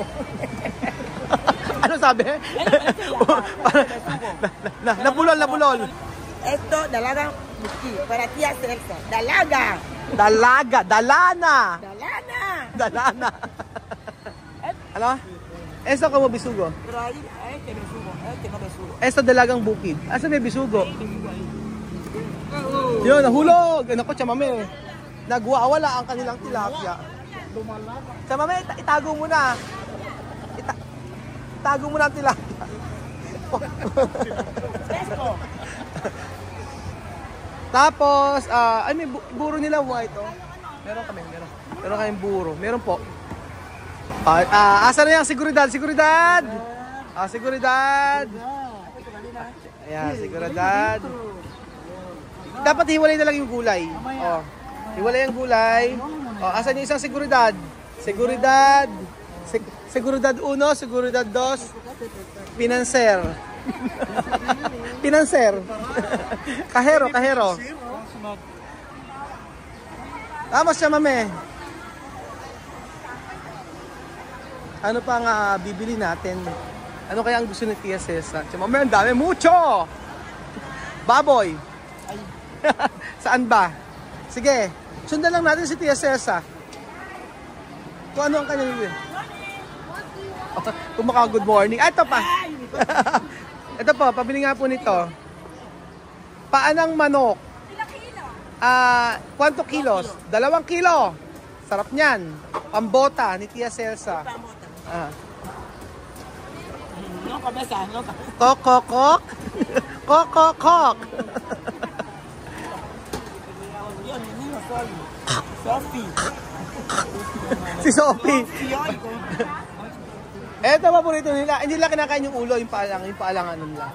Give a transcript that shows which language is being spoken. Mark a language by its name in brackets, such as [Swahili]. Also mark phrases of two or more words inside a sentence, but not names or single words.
[Filipino] Ano sabi? Nabulol. Esto, dalagang bukid. Para Tia Celsa. Dalaga. Dalana. Dalana. Ano? [Spanish] Esto como bisugo. Pero ahí, este besugo. Este no besugo. [Filipino] Esto dalagang bukid. Asa may bisugo? Yun, nahulog. Naku, chamame. Nagwawala ang kanilang tilapia. Chamame, itago mo na. Itago mo na ang tilapia. Tapos, ay may buro nila white, oh. Meron kaming buro. Meron po. Asa na yung seguridad? Seguridad! Ayan, seguridad. Dapat hiwalay na lang yung gulay. Oh. Hiwalay ang gulay. Oh, asan yung isang seguridad? Seguridad 1, seguridad 2. Pinanser. Kahero. Vamos, chamame. Ano pa nga bibili natin? Ano kaya ang gusto ni Tia Celsa? Chamame, ang dami. Mucho! Baboy. Saan ba? Sige, sundan lang natin si Tia Celsa. Kung ano ang kanyang bibili. Kumaka [English] good morning. [Filipino] Ito pa. Ito po, pabili nga po nito. Paanang manok. [Spanish] Kwanto kilos? [Filipino] 2 kilo. Sarap niyan. Pambota ni Tia Celsa. [Spanish] No cabeza, no Kokokok. Kokokok. [Filipino] Sophie. Si Sophie. Eto paborito nila. Hindi nila kinakain yung ulo, yung paalangan nila.